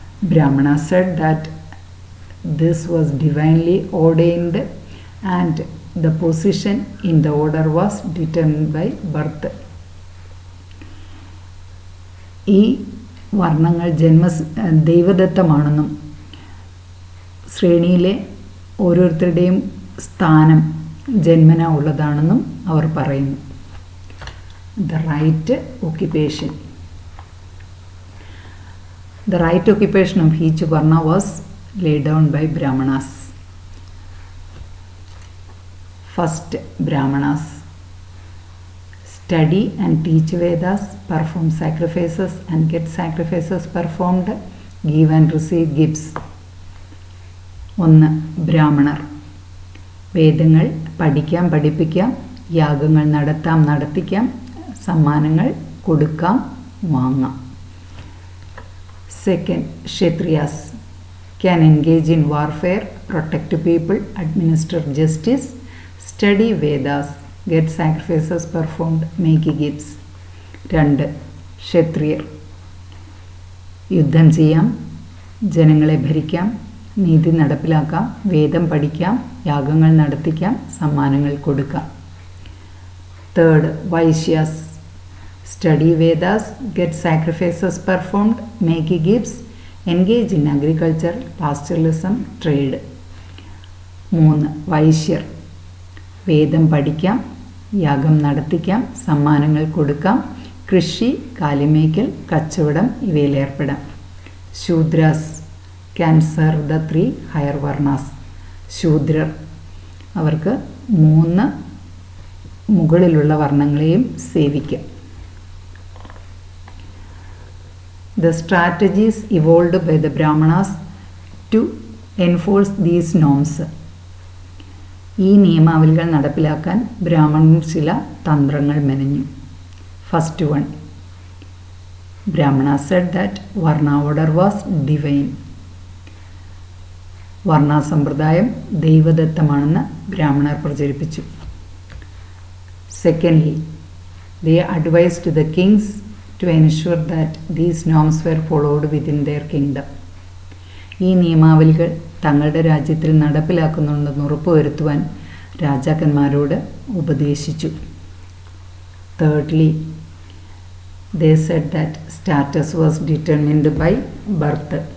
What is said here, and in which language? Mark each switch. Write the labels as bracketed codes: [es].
[en] Brahmana said that this was divinely ordained and the position in the order was determined by birth. [ml] ഈ വർണ്ണങ്ങൾ ദൈവദത്തമാണെന്നും ശ്രേണിയിലെ ഓരോരുത്തരുടെയും സ്ഥാനം ജന്മന ഉള്ളതാണെന്നും അവർ പറയുന്നു. [en] The right occupation. The right occupation of each varna was laid down by Brahmanas. First, Brahmanas study and teach Vedas, perform sacrifices and get sacrifices performed, give and receive gifts. 1. [ml] ബ്രാഹ്മണർ വേദങ്ങൾ പഠിക്കാം, പഠിപ്പിക്കാം, യാഗങ്ങൾ നടത്തിക്കാം, സമ്മാനങ്ങൾ കൊടുക്കാം, വാങ്ങാം. [en] Second, Kshatriyas can engage in warfare, protect people, administer justice, study Vedas, get sacrifices performed, make gifts. 2. [ml] ക്ഷത്രിയർ യുദ്ധം ചെയ്യാം, ജനങ്ങളെ ഭരിക്കാം, നീതി നടപ്പിലാക്കാം, വേദം പഠിക്കാം, യാഗങ്ങൾ നടത്തിക്കാം, സമ്മാനങ്ങൾ കൊടുക്കാം. [en] 3. Vaishyas study Vedas, get sacrifices performed, make gifts, engage in agriculture, pastoralism, trade. 3. [ml] വൈശ്യർ വേദം പഠിക്കാം, യാഗം നടത്തിക്കാം, സമ്മാനങ്ങൾ കൊടുക്കാം, കൃഷി, കാലിമേക്കൽ, കച്ചവടം ഇവയിൽ ഏർപ്പെടാം. [en] Shudras can serve the 3 higher varnas. [ml] ശൂദ്രർ അവർക്ക് 3 മുകളിലുള്ള വർണ്ണങ്ങളെയും സേവിക്കാം. [en] The strategies evolved by the Brahmanas to enforce these norms. [ml] ഈ നിയമാവലികൾ നടപ്പിലാക്കാൻ ബ്രാഹ്മണർ ചില തന്ത്രങ്ങൾ മെനഞ്ഞു. [en] First one, Brahmana said that Varna order was divine. [ml] വർണ്ണ സമ്പ്രദായം ദൈവദത്തമാണെന്ന് ബ്രാഹ്മണർ പ്രചരിപ്പിച്ചു. [en] Secondly, they advised the kings to ensure that these norms were followed within their kingdom. [ml] ഈ നിയമാവലികൾ തങ്ങളുടെ രാജ്യത്തിൽ നടപ്പിലാക്കുന്നുണ്ടെന്ന് ഉറപ്പുവരുത്തുവാൻ രാജാക്കന്മാരോട് ഉപദേശിച്ചു. [en] Thirdly, they said that status was determined by birth.